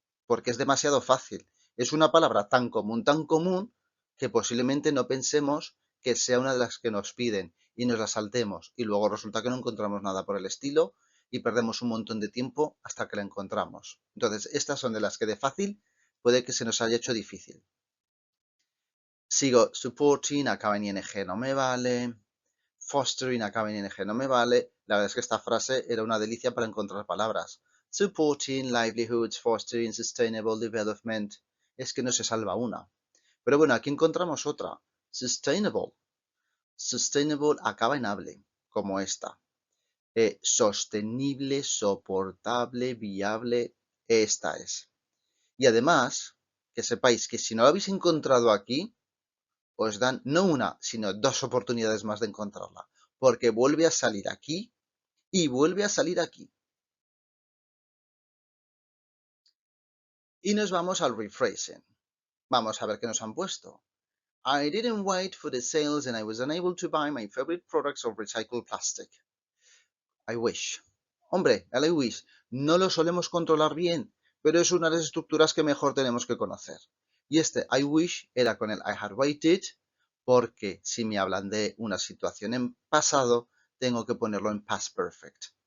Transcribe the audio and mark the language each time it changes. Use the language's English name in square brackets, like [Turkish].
[Spanish] Porque es demasiado fácil. Es una palabra tan común, que posiblemente no pensemos que sea una de las que nos piden y nos la saltemos y luego resulta que no encontramos nada por el estilo y perdemos un montón de tiempo hasta que la encontramos. Entonces, estas son de las que de fácil puede que se nos haya hecho difícil. Sigo, supporting, acaba en ing, no me vale. Fostering, acaba en ing, no me vale. La verdad es que esta frase era una delicia para encontrar palabras. [English] Supporting livelihoods, fostering sustainable development. [Spanish] Es que no se salva una. Pero bueno, aquí encontramos otra. Sustainable. Sustainable acaba en able, como esta. Sostenible, soportable, viable. Esta es. Y además, que sepáis que si no lo habéis encontrado aquí, os dan no una, sino dos oportunidades más de encontrarla, porque vuelve a salir aquí y vuelve a salir aquí. Y nos vamos al rephrasing. Vamos a ver qué nos han puesto. [English] I didn't wait for the sales and I was unable to buy my favorite products of recycled plastic. I wish. [Spanish] Hombre, el I wish no lo solemos controlar bien, pero es una de las estructuras que mejor tenemos que conocer. Y este I wish era con el [English] I had waited, [Spanish] porque si me hablan de una situación en pasado, tengo que ponerlo en past perfect.